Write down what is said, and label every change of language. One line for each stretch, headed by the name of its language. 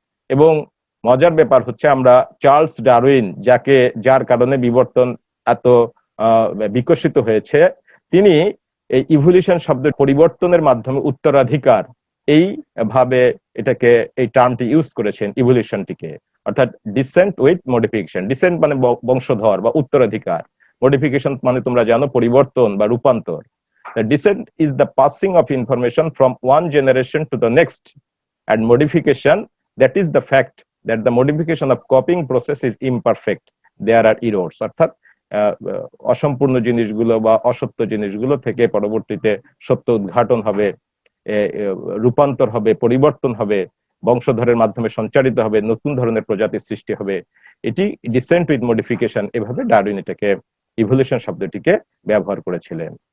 Bangla: এবং মজার ব্যাপার হচ্ছে আমরা চার্লস ডারউইন, যার কারণে বিবর্তন এত বিকশিত হয়েছে, তিনি এই ইভলিউশন শব্দের পরিবর্তনের মাধ্যমে উত্তরাধিকার এই ভাবে এটাকে এই টার্মটি ইউজ করেছেন ইভলিউশনটিকে, অর্থাৎ ডিসেন্ট উইথ মডিফিকেশন। ডিসেন্ট মানে বংশধর বা উত্তরাধিকার, মডিফিকেশন মানে তোমরা জানো পরিবর্তন বা রূপান্তর।
English: Descent is the passing of information from one generation to the next, and modification, that is the fact that the modification of copying process is imperfect, there are errors।
Bangla: অর্থাৎ অসম্পূর্ণ জিনিসগুলো বা অসত্য জিনিসগুলো থেকে পরবর্তীতে সত্য উদ্ঘাটন হবে, রূপান্তর হবে, পরিবর্তন হবে, বংশধরের মাধ্যমে সঞ্চারিত হবে, নতুন ধরনের প্রজাতির সৃষ্টি হবে। এটি ডিসেন্ট উইথ মডিফিকেশন, এভাবে ডারউইন এটাকে ইভলিউশন শব্দটিকে ব্যবহার করেছিলেন।